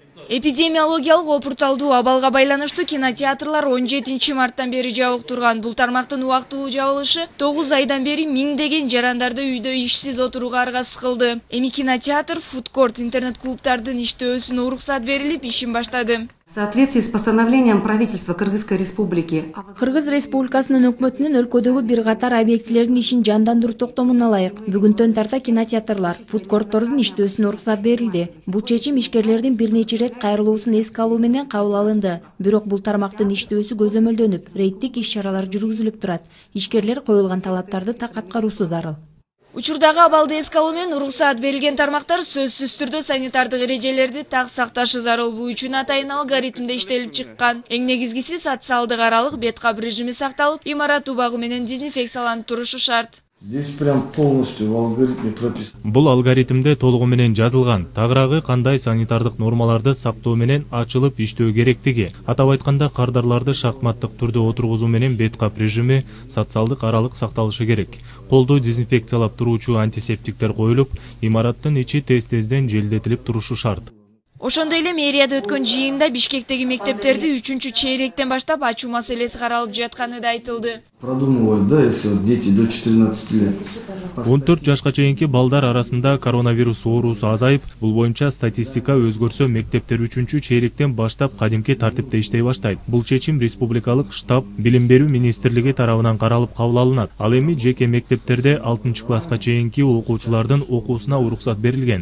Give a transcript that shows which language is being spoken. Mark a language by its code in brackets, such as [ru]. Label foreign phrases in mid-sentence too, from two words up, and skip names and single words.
[ky] Эпидемиологиялык опурталдуу абалга байланыштуу кинотеатрлар 17 марттан бери жабык турган. Бул тармактын убактылуу жабылышы 9 айдан бери миңдеген жарандарды үйдө ишсиз отурууга аргасыз кылды. Эми кинотеатр, фудкорт, интернет-клубтардын иштөөсүнө уруксат берилип, ишин баштады. [ru] В соответствии с постановлением правительства Кыргызской республики. [ky] Кыргыз республикасынын өкмөтүнүн өлкөдөгү бир катар объектилердин ишин жандандыруу токтомуна ылайык бүгүнтөн тарта кинотеатрлар, фудкорттордун иштөөсүнө уруксат берилди. Бул чечим ишкерлердин бир нече ирет кайрылуусун эске алуу менен кабыл алынды. Бирок бул тармактын иштөөсү көзөмөлдөнүп, рейдтик иш-чаралар жүргүзүлүп турат. Ишкерлер коюлган талаптарды так аткаруусу зарыл. Учурдагы абалды эске алуу менен уруксат берилген тармактар сөзсүз түрдө санитардык эрежелерди так сакташы зарыл. Бул үчүн атайын алгоритмде иштелип чыккан. Эң негизгиси социалдык аралык бет кап режими сакталып, имарат убагы менен дезинфекцияланып турушу шарт. [ru] Здесь прям полностью в алгоритме прописано. [ky] Бул алгоритмде толугу менен жазылган. Тагыраагы кандай санитардык нормаларды сактоо менен ачылып иштөө керектиги. Атап айтканда, кардарларды шахматтык түрдө отургузуу менен бет кап режими социалдык аралык сакталышы керек. Колду дезинфекциялап туруучу антисептиктер коюлуп, имараттын ичи тез-тезден желдетилип турушу шарт. Ошондой эле мэрияда өткөн жыйында Бишкектеги мектептерди 3-чейректен баштап ачуу маселеси каралып жатканы да айтылды. [ru] Продумывают, да, если вот дети до 14 лет. [ky] 14 жашка чейинки балдар арасында коронавирус оорусу азайып, бул боюнча статистика өзгөрсө мектептер 3-чейректен баштап кадимки тартипте иштей баштайт. Бул чечим республикалык штаб билим берүү министрлиги тарабынан каралып кабыл алынат. Ал эми жеке мектептерде 6-класска чейинки окуучулардын окуусуна уруксат берилген.